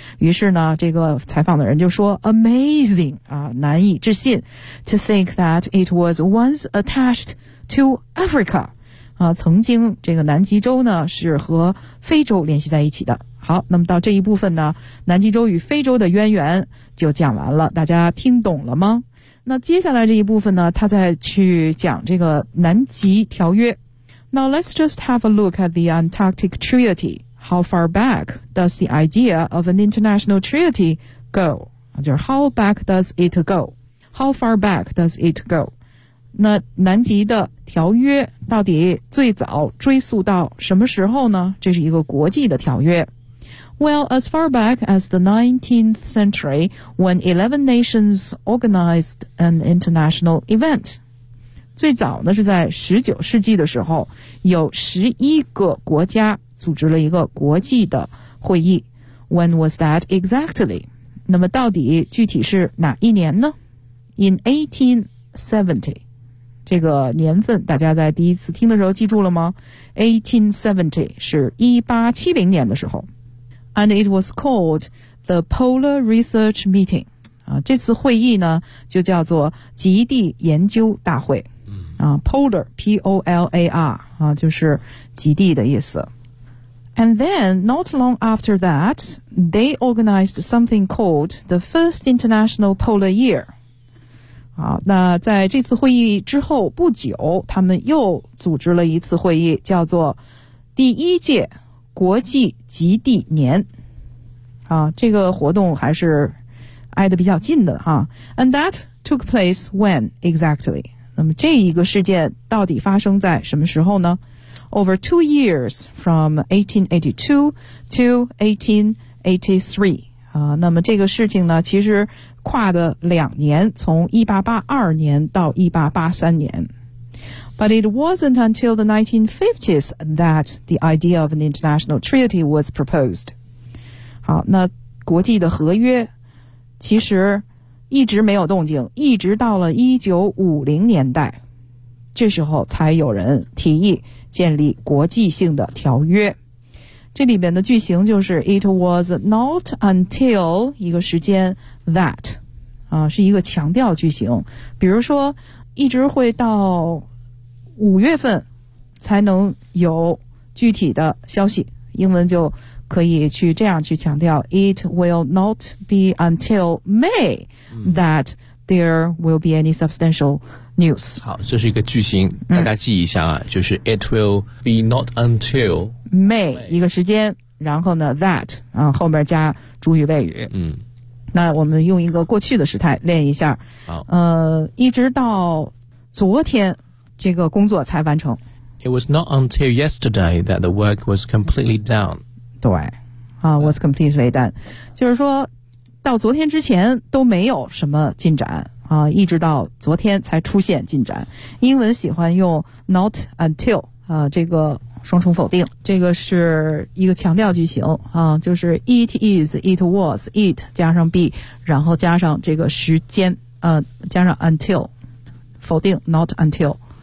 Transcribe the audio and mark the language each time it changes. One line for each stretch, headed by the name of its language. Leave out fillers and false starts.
Chinese: 于是呢，这个采访的人就说 ：“Amazing 啊，难以置信 ，
English: to think that it was once attached to Africa
Chinese: 啊，曾经这个南极洲呢是和非洲联系在一起的。” 好，那么到这一部分呢，南极洲与非洲的渊源就讲完了，大家听懂了吗？那接下来这一部分呢，他再去讲这个南极条约。
English: Now let's just have a look at the Antarctic Treaty. How far back does the idea of an international treaty go? 就是 how back does it go? How far back does it go?
Chinese: 那南极的条约到底最早追溯到什么时候呢？这是一个国际的条约。
English: Well, as far back as the 19th century, when 11 nations organized an international event.
Chinese: 最早呢是在19世纪的时候，有11个国家组织了一个国际的会议。
English: When was that exactly?
Chinese: 那么到底具体是哪一年呢？
English: In 1870.
Chinese: 这个年份大家在第一次听的时候记住了吗？ 1870 是1870年的时候。
English: And it was called the Polar Research Meeting.
Chinese: 啊，这次会议呢就叫做极地研究大会。啊， Polar, P-O-L-A-R, 啊，就是极地的意思。
English: And then, not long after that, they organized something called the First International Polar Year.
Chinese: 好，那在这次会议之后不久，他们又组织了一次会议，叫做第一届国际极地年。啊，这个活动还是挨得比较近的哈。
English: And that took place when exactly?
Chinese: 那么这一个事件到底发生在什么时候呢？
English: Over 2 years from 1882 to 1883.
Chinese: 那么这个事情呢，其实跨的两年，从1882年到1883年。
English: But it wasn't until the 1950s that the idea of an international treaty was proposed.
Chinese: 好，那国际的合约其实一直没有动静，一直到了1950年代，这时候才有人提议建立国际性的条约。这里面的句型就是
English: It was not until
Chinese: 一个时间 that 啊，是一个强调句型。比如说，一直会到五月份才能有具体的消息，英文就可以去这样去强调
English: It will not be until May that there will be any substantial news.
Chinese: 好，这是一个句型，大家记一下啊，就是
English: It will be not until
Chinese: May 一个时间，然后呢 that 啊，后面加主语谓语。那我们用一个过去的时态练一下。好，一直到昨天这个工作才完成。
English: It was not until yesterday that the work was completely done. 对，was completely done.
Chinese: 就是说，到昨天之前都没有什么进展啊，一直到昨天才出现进展。英文喜欢用 not until 啊，这个双重否定，这个是一个强调句型啊，就是 it is, it was, it 加上 be, 然后加上这个时间，加上 until, 否定 not until。